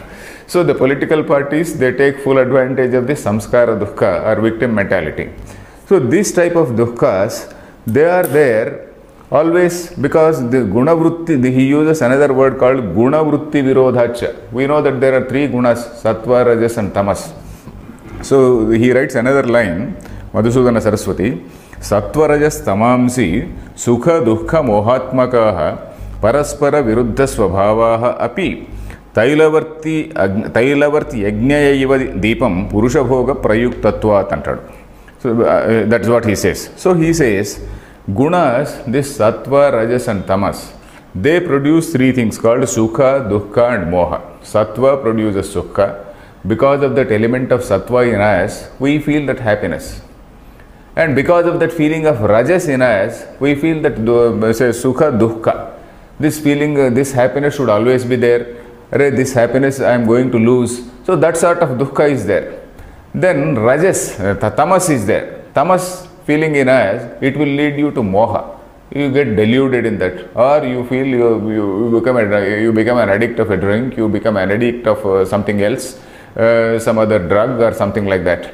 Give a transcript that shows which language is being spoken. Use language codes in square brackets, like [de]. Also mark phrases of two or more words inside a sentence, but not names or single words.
[en] So the political parties, they take full advantage of this [sa] samskara dukkha [en] or victim mentality. So this type of dukkhas, they are there always because the [sa] guna vritti, [en] he uses another word called [sa] guna vritti virodhacha. [en] We know that there are three gunas, sattva, rajas and tamas. So he writes another line, [sa] Madhusudana Saraswati, sattva rajas tamamsi sukha dukkha mohatmakaha paraspara viruddha svabhavaha api tailavarti yajnaya iva deepam purushabhoga prayuktatvat antadu. [en] So that's what he says. So he says, gunas, this sattva, rajas and tamas, they produce three things called sukha, dukkha and moha. Sattva produces sukha. Because of that element of sattva in us, we feel that happiness. And because of that feeling of rajas in us, we feel that say [sa] sukha, dukkha. [en] This feeling, this happiness should always be there. This happiness I am going to lose. So that sort of dukkha is there. Then rajas, tamas is there. Tamas feeling in us, it will lead you to moha. You get deluded in that, or you feel you become an addict of a drink, you become an addict of something else, some other drug or something like that.